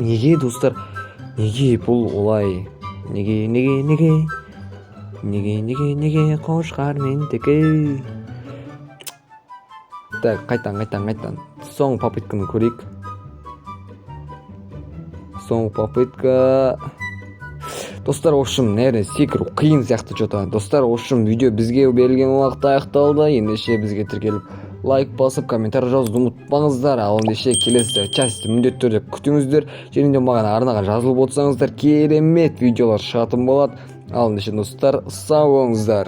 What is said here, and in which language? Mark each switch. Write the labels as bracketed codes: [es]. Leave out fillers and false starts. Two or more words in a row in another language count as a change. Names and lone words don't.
[kk] Неге достар? Неге бұл олай? Неге қошқар мендікі? Так, қайтан. Соңғы попытканы көрейік. Соңғы попытка. Достар, [ru] в общем, наверное, секіру қиын сияқты что-то. Достар, в общем, [kk] видео бізге берілген уақыт аяқталды. Ендеше бізге тіркеліп лайк басып, комментарий жазуды ұмытпаңыздар. Ал ендеше келесі частьті міндетті түрде күтіңіздер. Және де маған арнаға жазылып отырсаңыздар, керемет видеолар шығатын болады. Ал ендеше достар, сау болыңыздар.